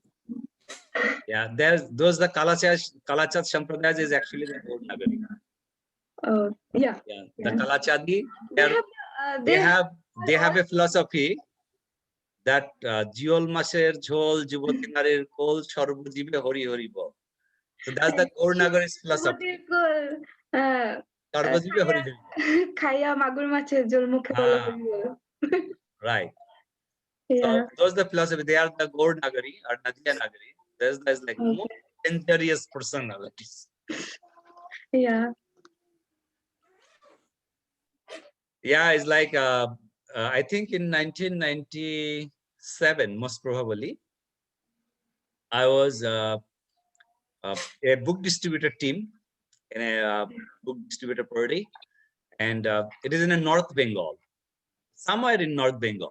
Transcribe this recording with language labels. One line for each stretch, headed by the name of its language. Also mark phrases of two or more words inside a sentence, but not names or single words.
English: Yeah, those the Kalachad Sampradayas is actually the Gaur Nagari. Yeah. The Kalachadi, they have a philosophy that
Bangla: জিয়ল মাছের ঝোল যুবতী নারীর কোল সর্বজীবে হরি হরি বোল.
English: So that's the Gaur Nagari's philosophy.
Bangla: সর্বজীবে হরি হরি. খায় মাগুর মাছে জল মুখে বলে হরি বোল.
English: Right. Yeah. So those the philosophy. They are the Gaur Nagari or Nadia Nagari. There's like most dangerous personalities. Yeah. Yeah, it's like I think in 1997, most probably, I was a book distributor team in a book distributor party, and it is in a North Bengal, somewhere in North Bengal.